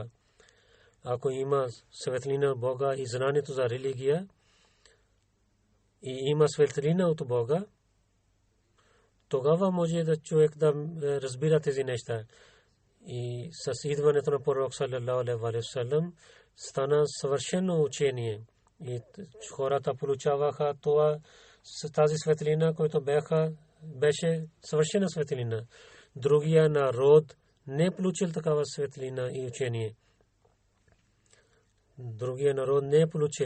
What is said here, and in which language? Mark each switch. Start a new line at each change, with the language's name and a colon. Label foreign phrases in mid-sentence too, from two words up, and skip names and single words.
Bulgarian: Ако има светлина на Бога и знанието за религия, и има светлина от Бога, тогава може да човек да разбира тези неща. И с идването на пророк
Arabic: صلى الله عليه وسلم
Bulgarian: стана съвършено учение. И хората получаваха това, тази светлина, която беше съвършена светлина. Другия народ не получил такава светлина и учение. Другия народ не получил.